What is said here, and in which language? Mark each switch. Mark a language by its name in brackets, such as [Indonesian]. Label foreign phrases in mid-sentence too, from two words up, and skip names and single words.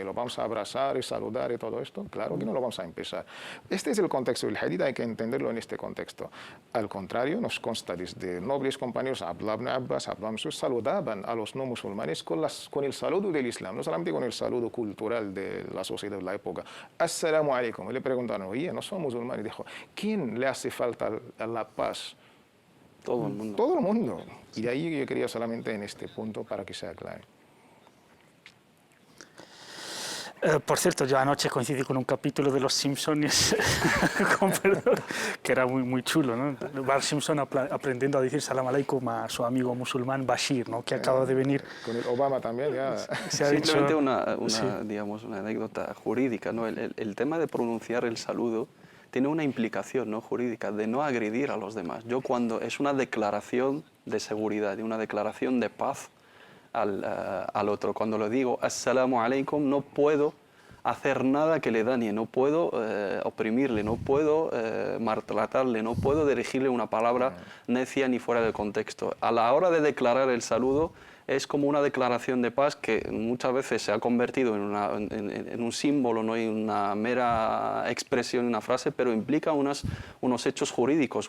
[Spanish] ¿Lo vamos a abrazar y saludar y todo esto? Claro que no lo vamos a empezar. Este es el contexto del hadith, hay que entenderlo en este contexto. Al contrario, nos consta desde nobles compañeros, Abdullah ibn Abbas, Abdullah ibn Mas'ud, saludaban a los no musulmanes con el saludo del Islam, no solamente con el saludo cultural de la sociedad de la época. [Arabic] السلام عليكم. [Spanish] Y le preguntaron, oye, no son musulmanes. Dijo, ¿quién le hace falta la paz? Todo el mundo. Todo el mundo. Y de ahí yo quería solamente en este punto para que sea claro. Por cierto, yo anoche coincidí con un capítulo de Los Simpsons, con perdón, que era muy chulo, ¿no? Bart Simpson aprendiendo a decir [Arabic] سلام عليكم [Spanish] a su amigo musulmán Bashir, ¿no? Que acaba de venir. Con el Obama también ya. Se ha Simplemente dicho, sí. digamos, una anécdota jurídica, ¿no? El tema de pronunciar el saludo tiene una implicación, ¿no?, jurídica de no agredir a los demás. Yo cuando es una declaración de seguridad, de una declaración de paz al otro, cuando le digo [Arabic] السلام عليكم, [Spanish] no puedo hacer nada que le dañe, no puedo oprimirle, no puedo maltratarle, no puedo dirigirle una palabra necia ni fuera de contexto. A la hora de declarar el saludo es como una declaración de paz que muchas veces se ha convertido en un símbolo, no en una mera expresión, una frase, pero implica unos hechos jurídicos.